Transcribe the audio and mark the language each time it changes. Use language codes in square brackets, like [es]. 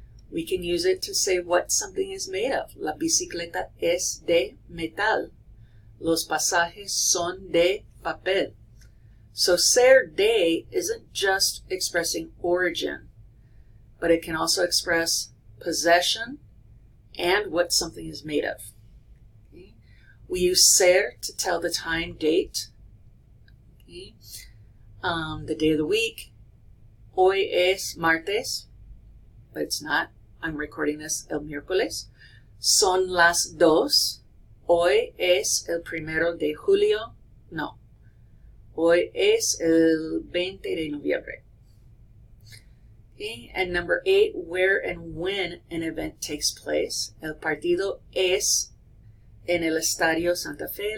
[en] We can use it to say what something is made of. [es] La bicicleta es de metal. Los pasajes son de papel. [en] So ser de isn't just expressing origin, but it can also express possession and what something is made of. Okay. We use ser to tell the time, date, okay. The day of the week. [es] Hoy es martes, [en] but it's not. I'm recording this [es] el miércoles. Son las 2. Hoy es el 1 de julio. No. Hoy es el 20 de noviembre. Okay. [en] And number 8, where and when an event takes place. [es] El partido es en el Estadio Santa Fe.